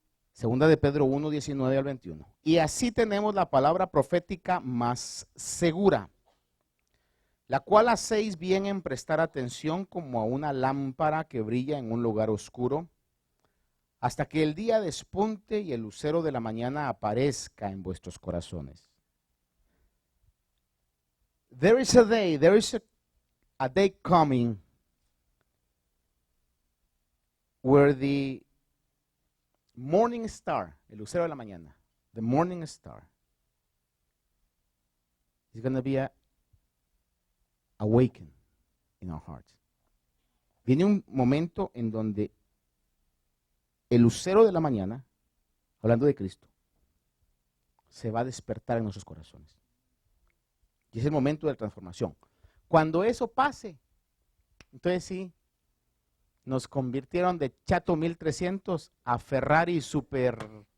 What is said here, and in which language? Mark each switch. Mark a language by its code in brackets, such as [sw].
[es] Segunda de Pedro 1, 19 al 21. Y así tenemos la palabra profética más segura, la cual hacéis bien en prestar atención como a una lámpara que brilla en un lugar oscuro, hasta que el día despunte y el lucero de la mañana aparezca en vuestros corazones. [en] There is a day coming where the morning star, [es] el lucero de la mañana, [en] the morning star, is going to be awakened in our hearts. [es] Viene un momento en donde el lucero de la mañana, hablando de Cristo, se va a despertar en nuestros corazones. Y es el momento de la transformación. Cuando eso pase, entonces sí, nos convirtieron de Chato 1300 a Ferrari Super.